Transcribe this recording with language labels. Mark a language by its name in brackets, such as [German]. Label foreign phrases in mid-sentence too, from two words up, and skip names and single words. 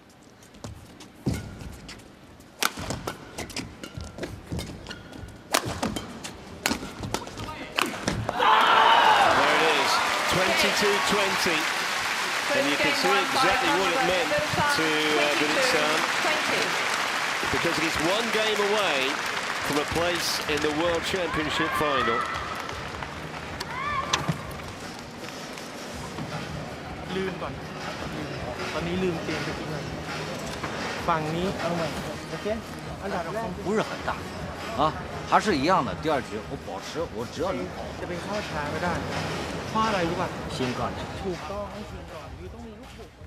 [English] There it is, 22-20. And you can see exactly what it meant to Vitisan, because he's one game away from a place in the World Championship final. [Thai] ลื่นก่อนตอนนี้ลืมเกมไปทิ้งเลยฝั่งนี้เอาใหม่โอเคอันดับแรก [Chinese] 不是很大，啊，还是一样的。第二局我保持，我只要你跑， [Thai] จะเป็นข้อช้าไม่ได้เพราะอะไรรู้ป่ะ [Chinese] 先干的。 [Thai] ถูกต้องให้ชิงก่อนคือต้องมีลูกบุก